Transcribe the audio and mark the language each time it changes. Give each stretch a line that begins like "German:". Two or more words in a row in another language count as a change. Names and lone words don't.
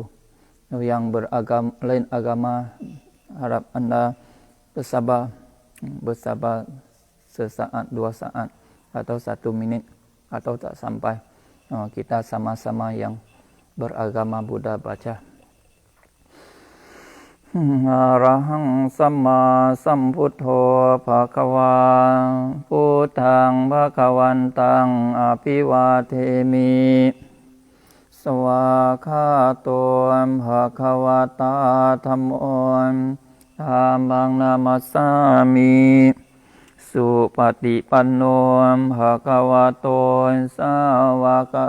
Malay: Yang lain agama harap Anda bersabar sesaat 2 saat atau 1 minit atau tak sampai kita sama-sama yang beragama Buddha baca
Pali: Arahang Samma Sambuddho Bhagava Buddhang Bhagavantang Abhiwademi Swakato Bhagavata Dhammo Dhammang Namasami Supatipanno Bhagavato Sawaka